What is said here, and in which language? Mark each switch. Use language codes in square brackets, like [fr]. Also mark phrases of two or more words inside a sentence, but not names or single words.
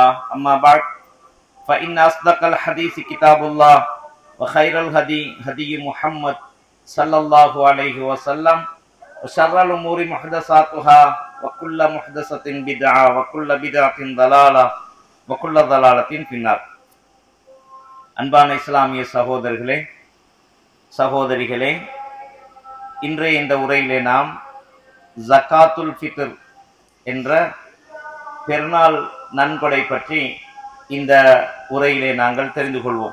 [ar] أما بعد فإن أصدق الحديث كتاب الله وخير الهدي هدي محمد صلى الله عليه وسلم وشر الأمور محدثاتها وكل محدثة بدعة وكل بدعة ضلالة وكل ضلالة في النار. [ta] அன்பான இஸ்லாமிய சகோதரர்களே சகோதரிகளே, இன்றைய இந்த உரையிலே நாம் [ar] زكاة الفطر [ta] என்ற பெருநாள் நன்கொடை பற்றி இந்த உரையிலே நாங்கள் தெரிந்து கொள்வோம்.